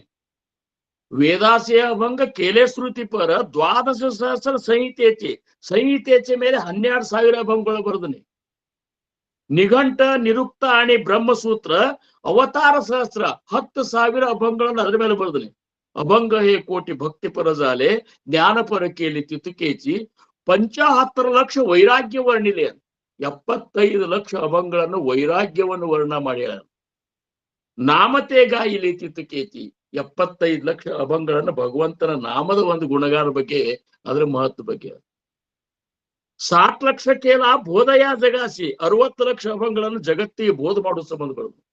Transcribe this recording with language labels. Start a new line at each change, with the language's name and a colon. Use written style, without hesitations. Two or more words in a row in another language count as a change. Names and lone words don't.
Marathi: वेदासेय अभंग केले श्रुती पर 12,000 संहितेचे, संहितेचे
Kannada: ಮೇಲೆ 12,000 ಅಭಂಗಗಳು ಬರ್ದನಿ.
Marathi: निघंट निरुक्त आणि ब्रह्मसूत्र अवतार सहस्र 10,000
Kannada: ಅಭಂಗಗಳನ್ನ ಅದ್ರ ಮೇಲೆ ಬರ್ದನಿ.
Marathi: अभंग हे कोटी भक्तीपर झाले, ज्ञानपर केली तितकेची, 75 लक्ष वैराग्य वर्णिले.
Kannada: 75 ಲಕ್ಷ ಅಭಂಗಗಳನ್ನು ವೈರಾಗ್ಯವನ್ನು ವರ್ಣ ಮಾಡ್ಯಾರ.
Marathi: नामतेगायिली तितकेती,
Kannada: 75 ಲಕ್ಷ ಅಭಂಗಗಳನ್ನು ಭಗವಂತನ ನಾಮದ ಒಂದು ಗುಣಗಾನ ಬಗ್ಗೆ, ಅದರ ಮಹತ್ವ ಬಗ್ಗೆ.
Marathi: 60 लक्ष केला बोधया जगासी,
Kannada: 60 ಲಕ್ಷ ಅಭಂಗಗಳನ್ನು ಜಗತ್ತಿಗೆ ಬೋಧ ಮಾಡುವ ಸಂಬಂಧಗಳು.